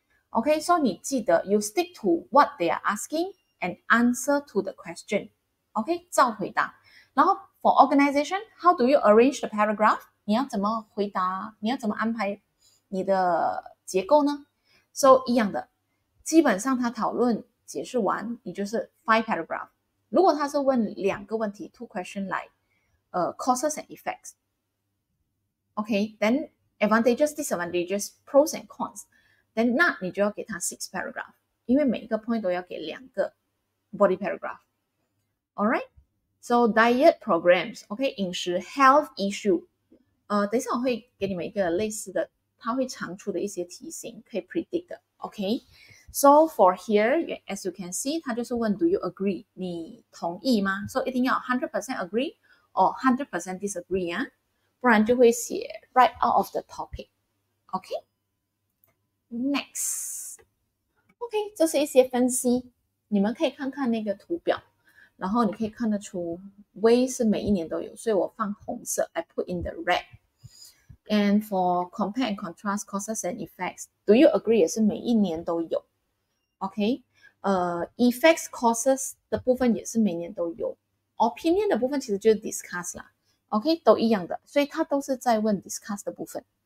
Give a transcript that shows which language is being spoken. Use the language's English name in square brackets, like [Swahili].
[English] Okay, so [Chinese] 你记得 [English] you stick to what they are asking and answer to the question. Okay, [Chinese] 照回答。然后 [English] for organization, how do you arrange the paragraph? [Chinese] 你要怎么回答？你要怎么安排你的结构呢？ [English] So [Chinese] 一样的，基本上他讨论解释完，你就是 5 paragraph. 如果他是问2个问题 [English] 2 question like causes and effects. Okay, then advantages, disadvantages, pros and cons. [Chinese] Then 那你就要给他6 paragraph， 因为每一个 point 都要给2个 body paragraph. [English] Alright, so diet programs, okay, [Chinese] 饮食 [English] health issue. [Chinese] 等一下我会给你们一个类似的，它会常出的一些题型可以 predict 的 ，okay? [English] So for here, as you can see, [Chinese] 它就是问 [English] Do you agree? [Chinese] 你同意吗？ So 一定要 100% agree or 100% disagree 啊。不然就会写 [English] right out of the topic. OK? Next. OK, [Chinese] 这是一些分析。你们可以看看那个图表，然后你可以看得出 way 是每一年都有，所以我放红色 [English] I put in the red. And for compare and contrast causes and effects, do you agree [Chinese] 也是每一年都有。 [English] OK? [Chinese] Effects causes 的部分也是每年都有。 Opinion 的部分其实就是 discuss 啦。OK, 都一样的，所以他都是在问 discuss 的部分。